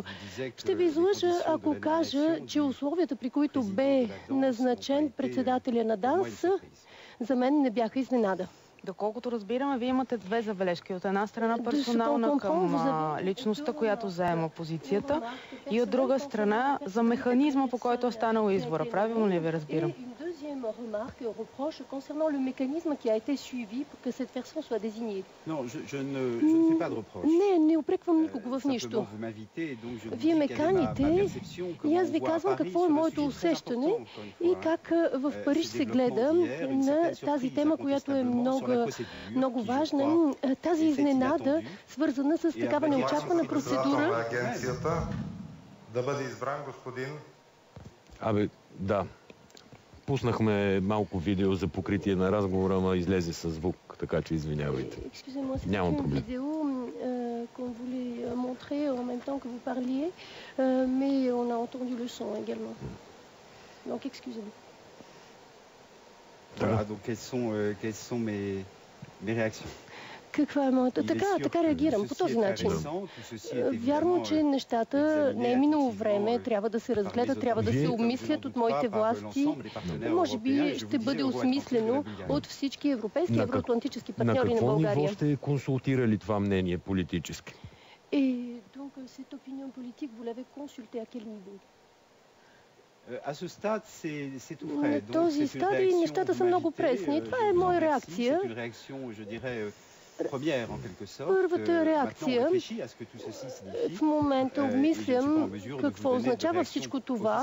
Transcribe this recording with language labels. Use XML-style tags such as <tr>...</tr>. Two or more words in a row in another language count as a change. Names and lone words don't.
<bg>Ще ви излъжа, ако кажа, че условията, при които бе назначен председателя на ДАНС, за мен не бяха изненада. Доколкото разбираме, вие имате две забележки. От една страна персонална към личността, която заема позицията, и от друга страна за механизма, по който е станал избора. Правилно ли ви разбирам?</bg> <fr>Remarque et reproche concernant le mécanisme qui a été suivi pour que cette personne soit désignée. Non, je ne fais pas de reproche.</fr> <bg>Не упреквам никого в нищо. Вие ме каните и аз ви казвам какво е моето усещане и как в Париж се гледа на тази тема, която е много важна. Тази изненада, свързана с такава неочаквана процедура. Да бъде избран господин... Да. Пуснахме малко видео за покритие на разговора, ама излезе със звук, така че извинявайте. Няма проблем.</bg> <fr>Qu'on voulait montrer en même temps que vous parliez, mais on a entendu le son également. Donc excusez-moi. Voilà, donc quelles sont mes réactions?</fr> <bg>Каква е моята? Така реагирам, по този начин. Вярно, че нещата не е минало време, трябва да се разгледат, трябва да се обмислят от моите власти. Може би ще бъде осмислено от всички европейски и евроатлантически партньори на България. На какво ниво сте консултирали това мнение политически?</bg> <fr>Donc cette opinion politique, vous l'avez consultée à quel niveau?</fr> <bg>На този стадий нещата са много пресни. Това е моя реакция. Първата реакция. В момента обмислям какво означава всичко това.</bg>